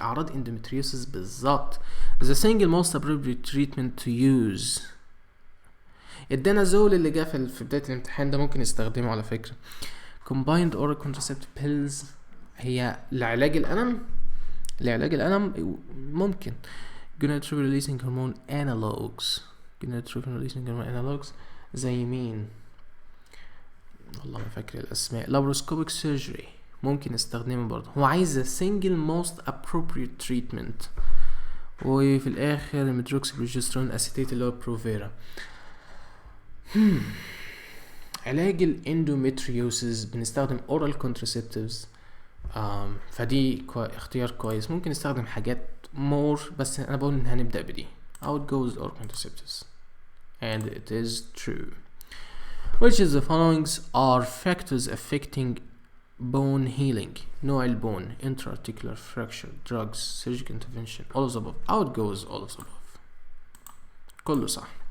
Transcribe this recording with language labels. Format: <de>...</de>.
<ar>أعراض endometriosis بالظبط.</ar> <en>the single most appropriate treatment to use.</en> <ar>الدنازول اللي جه في بداية الامتحان ده ممكن يستخدمه على فكرة. combined oral contraceptive pills هي لعلاج الألم ممكن.</ar> <en>gonadotropin releasing hormone analogs.</en> <ar>gonadotropin releasing hormone analogs زي مين؟ والله ما فاكر الأسماء. laparoscopic surgery ممكن استخدمه برضه. هو عايز</ar> <en>single most appropriate treatment،</en> <ar>وفي الآخر medroxyprogesterone acetate اللي هو بروفيرا. علاج الاندومتريوسيس بنستخدم oral contraceptives. فدي اختيار كويس. ممكن نستخدم حاجات more بس انا بقول ان هنبدأ بدي.</ar> <en>I would go with oral contraceptives and it is true. which is the following are factors affecting bone healing؟</en> <ar>نوع البون،</ar> <en>intra-articular fracture, drugs, surgical intervention, all of the above. I would go with all of the above.</en> <ar>كله صح.</ar>